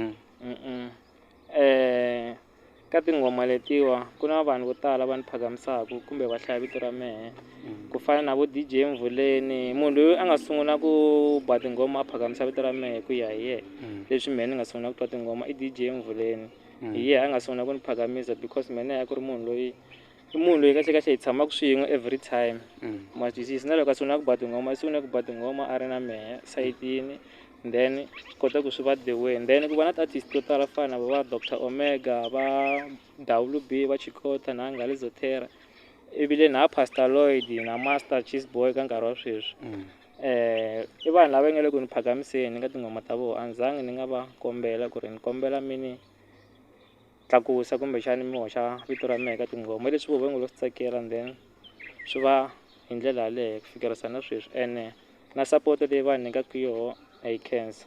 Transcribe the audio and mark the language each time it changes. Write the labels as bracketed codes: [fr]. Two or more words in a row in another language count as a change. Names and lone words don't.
[ts] Ka tinghoma letiwa ku na vanhu vo tala va ni phakamisaka kumbe va hlaya vito ra mehe ku fana na vo DJ Mvuleni, munhu loyi a nga sungula ku ba tinghoma a phakamisa vito ra mehe ku ya hi yena leswi mehe ni nga sungula ku twa tinghoma i DJ Mvuleni. Hi yena a nga sungula ku ni phakamisa because mina a ku ri munhu loyi kahle hi tshamaka swin'we [en] every time. [ts] Ma twisisa na loko a sungula ku ba tinghoma i sungule ku ba tinghoma a ri na mehe sayitini then swi kota ku swi va [en] the way. [ts] Then ku va na ti-artist to tala fana va Dr Omega va WB va Chikota na Ngale Zotera ivile na Pastor Lloyd na Master Cheeseboy ka nkarhi wa sweswi. I vanhu lava nga le ku ni phakamiseni ka tinghoma ta vona a ni zangi ni nga va kombela ku ri ni kombela mi ni tlakusa kumbexani mi hoxa vito ra mehe ka tinghoma leswi vo nga lo swi tsakela [en] and then [ts] swi va hi ndlela yaleyo ku fikerisa na sweswi ene na support leyi va nyikaka yoho a yi khensa.